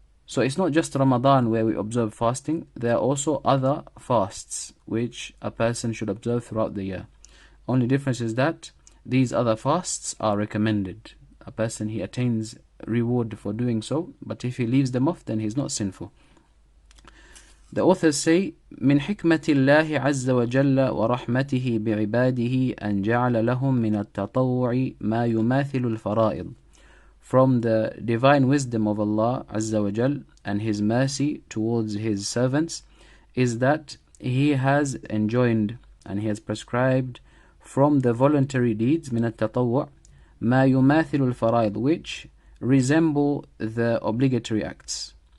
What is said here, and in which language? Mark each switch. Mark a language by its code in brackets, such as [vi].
[en] So it's not just Ramadan where we observe fasting. There are also other fasts which a person should observe throughout the year. Only difference is that these other fasts are recommended. A person, he attains reward for doing so, but if he leaves them off, then he's not sinful. The authors say, [ar] من حكمة الله عز وجل ورحمته بعباده أن جعل لهم من التطوع ما يماثل الفرائض. [en] From the divine wisdom of Allah Azza wa Jal and His mercy towards His servants is that He has enjoined and He has prescribed from the voluntary deeds [ar] من التطوع ما يماثل الفرائض, [en] which resemble the obligatory acts.